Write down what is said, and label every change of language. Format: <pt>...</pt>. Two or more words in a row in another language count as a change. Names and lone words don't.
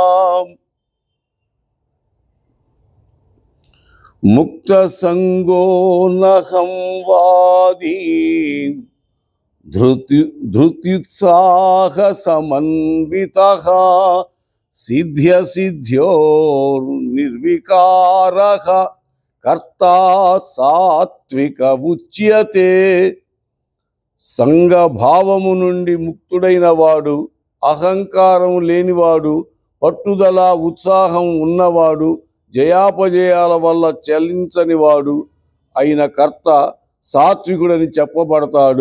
<sa>मुक्त संगो नहं वादी धृत्युत्साह समन्वितः सिद्ध्य सिद्ध्योर्निर्विकारः कर्ता सात्विक उच्यते।</sa> <te>సంఘ భావము నుండి ముక్తుడైన వాడు, అహంకారం లేనివాడు, పట్టుదల ఉత్సాహం ఉన్నవాడు, జయాపజయాల వల్ల చలించని వాడు అయిన కర్త సాత్వికుడని చెప్పబడతాడు.</te>